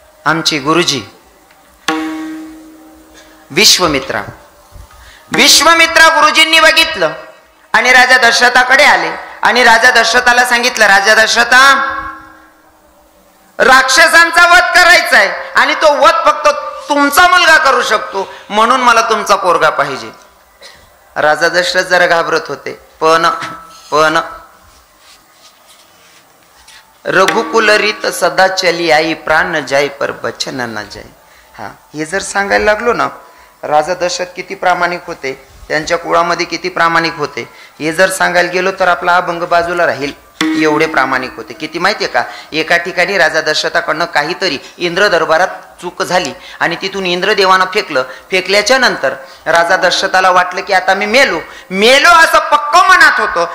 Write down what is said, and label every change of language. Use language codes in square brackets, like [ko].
[mr] आमचे गुरुजी विश्वामित्रा गुरुजींनी बघितलं आणि राजा दशरथाकडे आले आणि राजा दशरथाला सांगितलं, राजा दशरथा राक्षसांचा वध करायचा आहे आणि तो वध फक्त तुमचा मुलगा करू शकतो, म्हणून मला तुमचा पोरगा पाहिजे. राजा दशरथ जरा घाबरत होते, पण [hi] रघुकुल रीत सदा चली आई, प्राण जाय पर बचन न जाय. [mr] हा, हे जर सांगायला लागलो ना, राजा दशरथ किती प्रामाणिक होते, त्यांच्या कुळामध्ये किती प्रामाणिक होते, हे जर सांगायला गेलो तर आपला अभंग बाजूला राहील. एवढे प्रामाणिक होते. किती माहितीये का? एका ठिकाणी राजा दशरथाकडनं काहीतरी इंद्र दरबारात चूक झाली आणि तिथून इंद्रदेवानं फेकल्याच्या नंतर राजा दशरथाला वाटलं की आता मी मेलो असं पक्क मनात होतं.